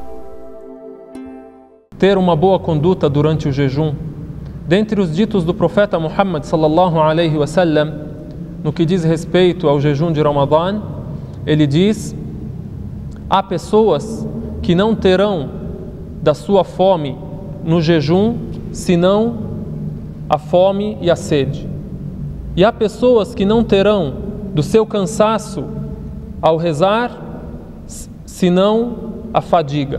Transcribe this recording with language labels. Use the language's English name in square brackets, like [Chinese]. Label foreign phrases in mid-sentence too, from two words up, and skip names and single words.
[Portuguese] Ter uma boa conduta durante o jejum. Dentre os ditos do profeta Muhammad [Arabic] صلى الله عليه وسلم, [Portuguese] no que diz respeito ao jejum de Ramadã, ele diz: há pessoas que não terão da sua fome no jejum, senão a fome e a sede. E há pessoas que não terão do seu cansaço ao rezar, senão a fadiga.